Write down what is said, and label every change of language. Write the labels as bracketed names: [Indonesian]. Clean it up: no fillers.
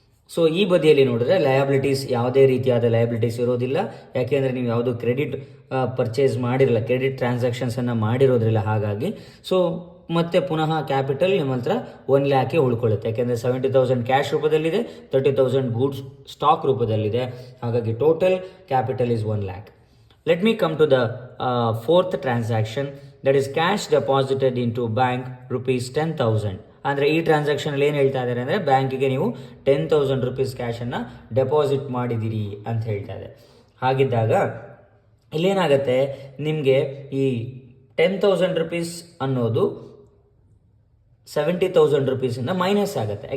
[Kannada] So ಈ ಬದಿಯಲ್ಲಿ ನೋಡಿದ್ರೆ ಲಯಬಿಲಿಟೀಸ್ ಯಾವುದೇ ರೀತಿಯಾದ ಲಯಬಿಲಿಟೀಸ್ ಇರೋದಿಲ್ಲ, ಯಾಕೆಂದರೆ ನೀವು ಯಾವುದು ಕ್ರೆಡಿಟ್ ಪರ್ಚೇಸ್ ಮಾಡಿರಲ್ಲ, ಕ್ರೆಡಿಟ್ ಟ್ರಾನ್ಸಾಕ್ಷನ್ಸನ್ನು ಮಾಡಿರೋದ್ರಿಲ್ಲ. ಹಾಗಾಗಿ ಸೊ ಮತ್ತೆ ಪುನಃ ಕ್ಯಾಪಿಟಲ್ ನಿಮ್ಮ ಹತ್ರ 1 lakh ಉಳ್ಕೊಳ್ಳುತ್ತೆ, ಯಾಕೆಂದರೆ 70,000 ಕ್ಯಾಶ್ ರೂಪದಲ್ಲಿದೆ, 30,000 ಗೂಡ್ಸ್ ಸ್ಟಾಕ್ ರೂಪದಲ್ಲಿದೆ. [English] ಹಾಗಾಗಿ total capital is 1 lakh. Let me come to the fourth transaction, that is cash deposited into bank ₹10,000. [Kannada] ಅಂದರೆ ಈ ಟ್ರಾನ್ಸಾಕ್ಷನಲ್ಲಿ ಏನು ಹೇಳ್ತಾ ಇದ್ದಾರೆ ಅಂದರೆ ಬ್ಯಾಂಕಿಗೆ ನೀವು ₹10,000 ಕ್ಯಾಶನ್ನು ಡೆಪಾಸಿಟ್ ಮಾಡಿದ್ದೀರಿ ಅಂತ ಹೇಳ್ತಾ ಇದೆ. ಹಾಗಿದ್ದಾಗ ಇಲ್ಲೇನಾಗುತ್ತೆ, ನಿಮಗೆ ಈ ₹10,000 ಅನ್ನೋದು ₹70,000 ಮೈನಸ್ ಆಗುತ್ತೆ.